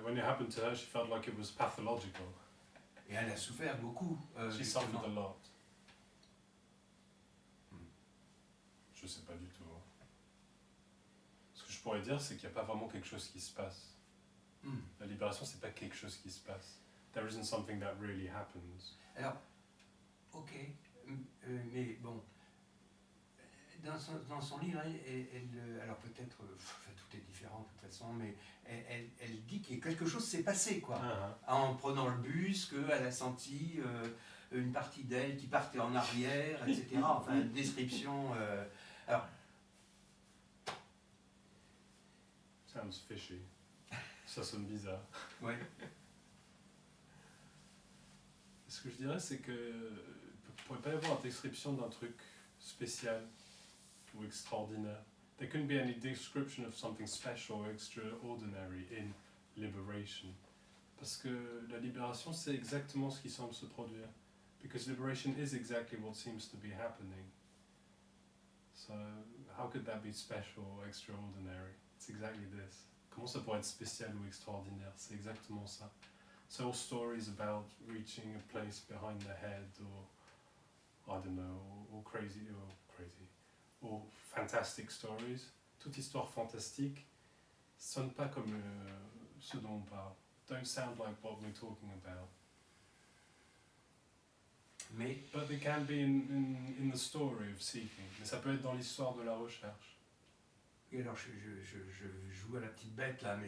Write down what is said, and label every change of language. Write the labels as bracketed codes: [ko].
[en] When it happened to her, she felt like it was pathological. [fr] Et elle a souffert beaucoup. [en] She [fr] justement. [en] suffered a lot. [fr] Je sais pas du tout. Hein. Ce que je pourrais dire, c'est qu'il n'y a pas vraiment quelque chose qui se passe. La libération, c'est pas quelque chose qui se passe. [en] There isn't something that really happens. [fr] Alors, ok, mais bon, dans son livre, alors peut-être, tout est différent de toute façon, mais elle dit que quelque chose s'est passé, quoi. En prenant le bus, qu'elle a senti une partie d'elle qui partait en arrière, etc. Enfin, une description. Alors, [en] Sounds fishy. [fr] Ça sonne bizarre. ouais. Ce que je dirais, c'est que il pourrait pas y avoir une description d'un truc spécial ou extraordinaire. [en] There couldn't be any description of something special or extraordinary in liberation. [fr] Parce que la libération, c'est exactement ce qui semble se produire. [en] Because liberation is exactly what seems to be happening. So, how could that be special or extraordinary? It's exactly this. [fr] Comment ça pourrait être spécial ou extraordinaire? C'est exactement ça. [en] So all stories about reaching a place behind the head, or I don't know, or crazy, or fantastic stories. [fr] Toute histoire fantastique sonne pas comme ce dont on parle. [en] Don't sound like what we're talking about. [fr] Mais, [en] But they can be in the story of seeking. [fr] Mais ça peut être dans l'histoire de la recherche. et alors je joue à la petite bête là, mais